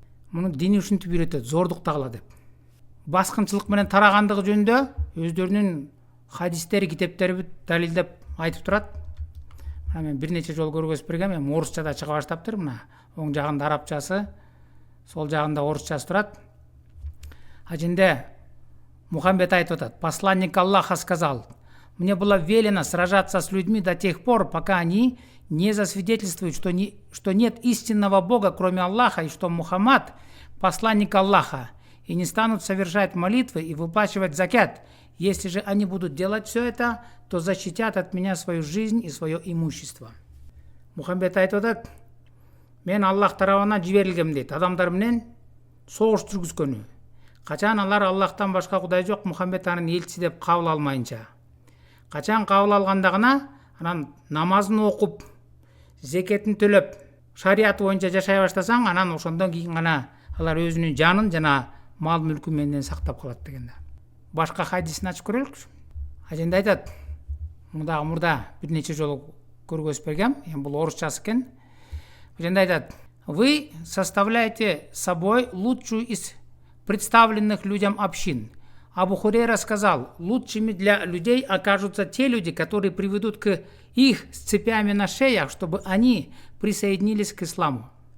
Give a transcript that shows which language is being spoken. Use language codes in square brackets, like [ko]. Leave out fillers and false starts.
[ky] Муну дини ушинтип үйрөтөт, зордуктагыла деп. Баскынчылык менен тарагандыгы жөнүндө өздөрүнүн хадистери, китептери далилдеп айтып турат. Мен бир нече жолу көргөзүп бергем, эми орусчада чыга баштаптыр. Мына оң жагында арабчасы, сол жагында орусчасы турат. Ажинде Мухаммед айтып атат: [ru] посланник Аллаха сказал: мне было велено сражаться с людьми до тех пор, пока они не засвидетельствуют, что нет истинного Бога, кроме Аллаха, и что Мухаммад посланник Аллаха, и не станут совершать молитвы и выплачивать закят. Если же они будут делать все это, то защитят от меня свою жизнь и свое имущество. [ky] Мухаммед айтып атат: мен Аллах тарабынан жиберилгем дейт, адамдар менен согуш жүргүзгөнү. Качан алар Аллахтан башка Кудай жок, Мухаммед анын элчиси деп кабыл алмайынча. Качан кабыл алгандагына, анан намазын окуп, зекетин төлөп, шарият боюнча жашай баштасаң, анан ошондон кийин гана алар өзүнүн жанын жана мал мүлкүн менен сактап калат деген. Башка хадисин ачып көрөлүкчү. Аженде айтат, мындагы мурда бир нече жолу көргөзүп бергем, эми бул орусчасы экен. Аженде айтат: [ru] вы составляете собой лучшую из представленных людям общин. Абу Хурейра сказал: лучшими для людей окажутся те люди, которые приведут к их с цепями на шеях, чтобы они присоединились к исламу.